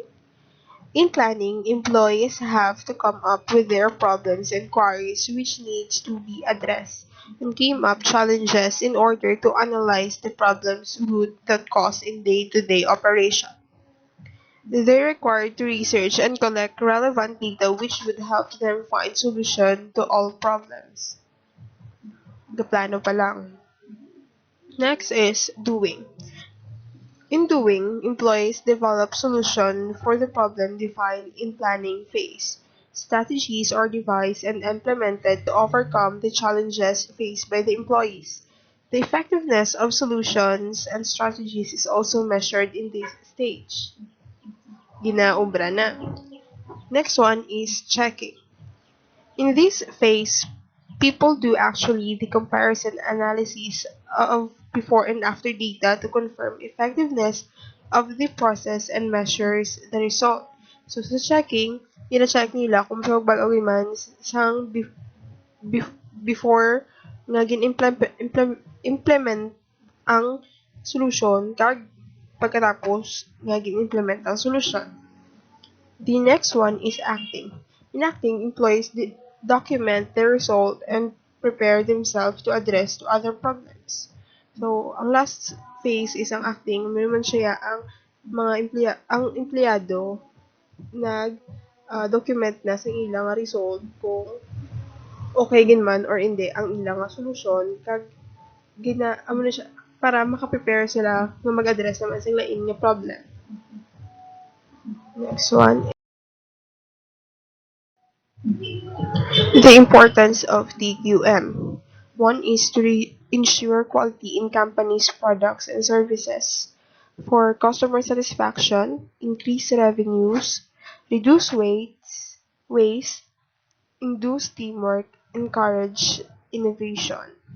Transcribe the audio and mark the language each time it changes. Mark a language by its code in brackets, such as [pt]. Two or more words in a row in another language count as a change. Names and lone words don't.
[en] In planning, employees have to come up with their problems and queries which needs to be addressed and came up challenges in order to analyze the problems root that cause in day-to-day operation. They required to research and collect relevant data which would help them find solution to all problems. [hil] The plano pa lang. [en] Next is doing. In doing, employees develop solutions for the problem defined in planning phase. Strategies are devised and implemented to overcome the challenges faced by the employees. The effectiveness of solutions and strategies is also measured in this stage. [hil] Ginaubra na. [en] Next one is checking. In this phase, people do actually the comparison analysis of before and after data to confirm effectiveness of the process and measures the result. [hil] So sa checking, ina-check nila kung sa bago man sang before nga implement ang solusyon kag pagkatapos nga gin-implement ang solusyon. [en] The next one is acting. In acting, employees document their result and prepare themselves to address to other problems. [hil] So, ang [en] last phase is [hil] ang acting. Meron siya ang ang empleyado nag document na sa ilang result kung okay gin man or hindi ang ilang solusyon kag amo na siya para maka-prepare sila na mag-address naman sa lain nga problem. [en] Next one, the importance of TQM. One is to ensure quality in companies' products and services. For customer satisfaction, increase revenues, reduce waste, induce teamwork, encourage innovation.